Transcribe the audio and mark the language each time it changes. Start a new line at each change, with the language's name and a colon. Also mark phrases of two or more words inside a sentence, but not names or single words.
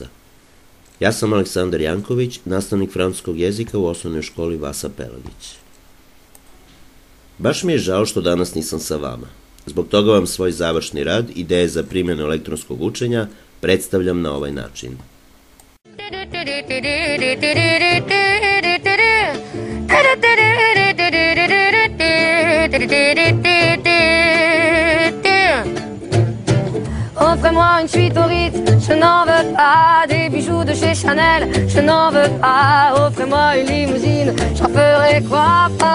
Bosnian: Ja sam Aleksandar Janković, nastavnik francuskog jezika u osnovnoj školi Vasa Pelagić. Baš mi je žao što danas nisam sa vama. Zbog toga vam svoj završni rad, ideje za primjenu elektronskog učenja, predstavljam na ovaj način.
French: Offrez-moi une suite au Ritz, je n'en veux pas. Des bijoux de chez Chanel, je n'en veux pas. Offrez-moi une limousine, j'en ferai quoi?